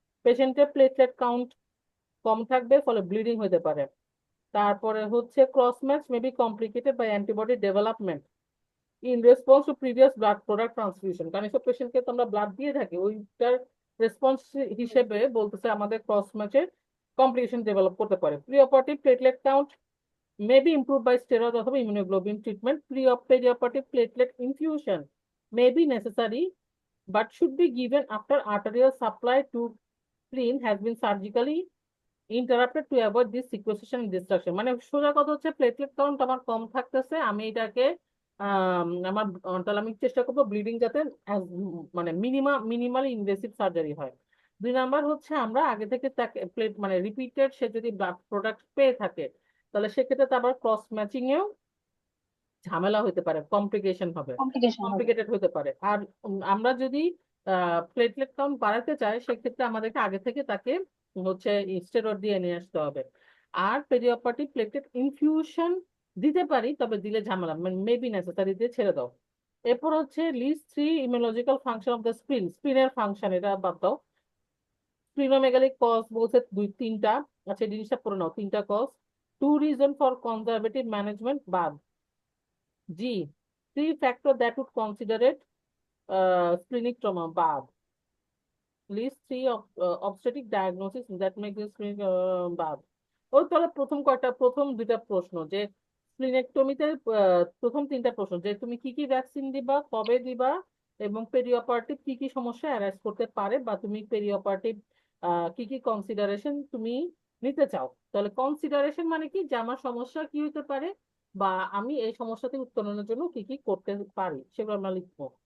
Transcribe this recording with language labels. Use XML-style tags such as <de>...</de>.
<bn>পেশেন্টের platelet count কম থাকবে, ফলে ব্লিডিং হতে পারে। তারপরে হচ্ছে</bn> <en>cross match may be complicated by antibody development in response to previous blood product transfusion,</en> <bn>কারণ এসব পেশেন্টকে তো আমরা ব্লাড দিয়ে থাকি, ওইটার রেসপন্স হিসেবে বলতেছে আমাদের ক্রস ম্যাচে কমপ্লিকেশন ডেভেলপ করতে পারে।</bn> <en>pre operative platelet count may be improved by steroid</en> <bn>অথবা</bn> <en>immunoglobulin treatment. Perioperative platelet infusion may be necessary but should be given after arterial supply to spleen has been surgically interrupted to avoid this sequestration and destruction.</en> <bn>মানে সোজা কথা হচ্ছে platelet count আমার কম থাকতেছে, আমি এটাকে আমার তাহলে আমি চেষ্টা করবো ব্লিডিং যাতে মানে মিনিমালি ইনভেসিভ সার্জারি হয়। 2 নাম্বার হচ্ছে আমরা আগে থেকে তাকে প্লেট মানে রিপিটেড সে যদি ব্লাড প্রোডাক্ট পেয়ে থাকে, তাহলে সেক্ষেত্রে তো আবার ক্রস ম্যাচিং এও ঝামেলা হতে পারে, কমপ্লিকেশন হবে, কমপ্লিকেশন হবে। কমপ্লিকেটেড হতে পারে। আর আমরা যদি প্লেটলেট কাউন্ট বাড়াতে চাই, সেক্ষেত্রে আমাদেরকে আগে থেকে তাকে হচ্ছে স্টেরয়েড দিয়ে নিয়ে আসতে হবে। আর পেরিঅপারেটিভ প্লেটলেট ইনফিউশন দিতে পারি, তবে দিলে ঝামেলা, মানে মেবি নেসেসারি দিয়ে ছেড়ে দাও।</bn> <en>এরপর হচ্ছে list 3 immunological function of the spleen,</en> <bn>স্প্লিনের function, এটা বাদ দাও। স্প্লিনোমেগালিক কজ বলছে 2-3টা। আচ্ছা, এই জিনিসটা পড়ে নাও, 3টা cause.</bn> <en>2 reason for conservative management বাদ। জি, 3 factor that would consider it splenic trauma বাদ। List 3 obstetric diagnosis that make this screening বাদ।</en> <bn>ওই তাহলে প্রথম 2টা প্রশ্ন যে স্প্লিনেক্টমিতে, প্রথম 3টা প্রশ্ন যে তুমি কি কি ভ্যাকসিন দিবা, কবে দিবা, এবং পেরিঅপারেটিভ কি কি সমস্যা অ্যারাইজ করতে পারে, বা তুমি পেরিঅপারেটিভ কি কি কনসিডারেশন তুমি নিতে চাও। তাহলে কনসিডারেশন মানে কি, যে আমার সমস্যা কি হতে পারে, বা আমি এই সমস্যা থেকে উত্তরণের জন্য কি কি করতে পারি, সেগুলো আমরা লিখবো।</bn>